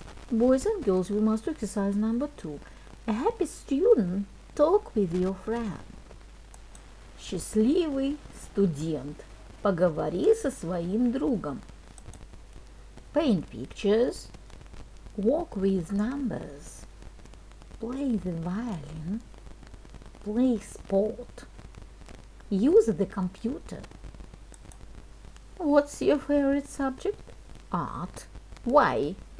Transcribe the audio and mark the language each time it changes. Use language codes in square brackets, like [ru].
[en] Boys and girls, we must do exercise number 2. A happy student, talk with your friend. [ru] Счастливый студент, поговори со своим другом. [en] Paint pictures, walk with numbers, play the violin, play sport, use the computer. What's your favorite subject? Art. Why?